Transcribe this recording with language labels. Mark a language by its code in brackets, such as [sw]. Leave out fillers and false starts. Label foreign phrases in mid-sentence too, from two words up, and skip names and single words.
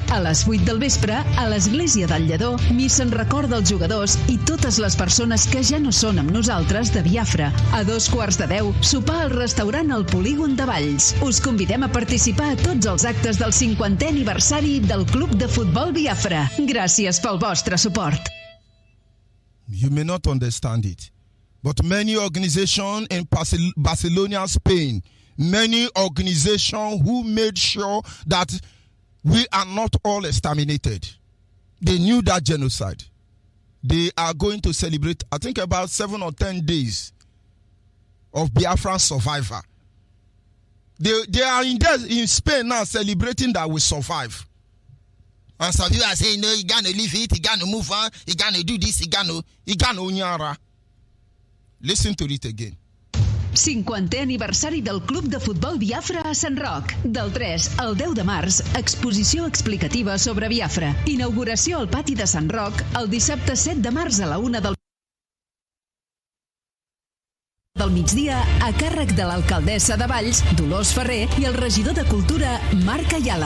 [ca] A les 8 del vespre, a l'església del Lledó, missa en record dels jugadors i totes les persones que ja no són amb nosaltres de Biafra. A 2:15 de 10, sopar al restaurant al Polígon de Valls. Us convidem a participar a tots els actes del 50è aniversari del Club de Futbol Biafra. Gràcies pel vostre suport. [en] You may not understand it, but many organizations in Barcelona, Spain, many organizations who made sure that we are not all exterminated, they knew that genocide. They are going to celebrate, I think, about 7 or 10 days of Biafran survivor. They are in Spain now celebrating that we survive. And some people are saying, no, you gonna leave it, you gonna move on, you gonna do this, you gonna unyara. Listen to it again. [ca] 50è aniversari del Club de Futbol Biafra a Sant Roc. Del 3 al 10 de març, exposició explicativa sobre Biafra. Inauguració al pati de Sant Roc el dissabte 7 de març a la 1 del migdia a càrrec de l'alcaldessa de Valls, Dolors Ferrer, i el regidor de Cultura, Marc Ayala.